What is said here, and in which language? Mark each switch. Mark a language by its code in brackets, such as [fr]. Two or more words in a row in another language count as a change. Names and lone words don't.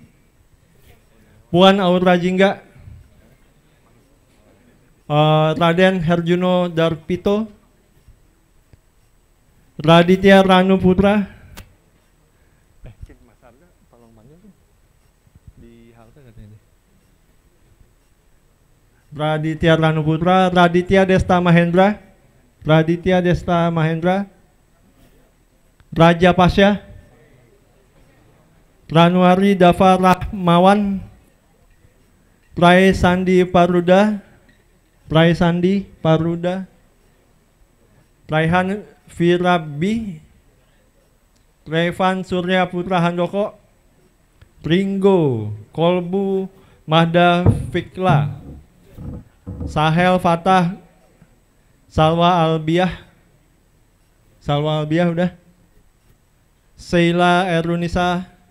[id] Puan Aura Jingga. Raden Herjuno Darpito. Raditya Ranu Putra. Mas Arga, tolong panggil di halte katanya. Raditya Ranu Putra, Raditya Desta Mahendra. Raditya Desta Mahendra. Raja Pasya. Ranuari Dava Rahmawan. Prai Sandi Paruda. Prai Sandi Paruda. Raihan Virabi. Revan Surya Putra Handoko. Ringo Kolbu Mahda Fikla. Sahel Fatah. Salwa Albiah. Salwa Albiah udah. Sheila Erunisa.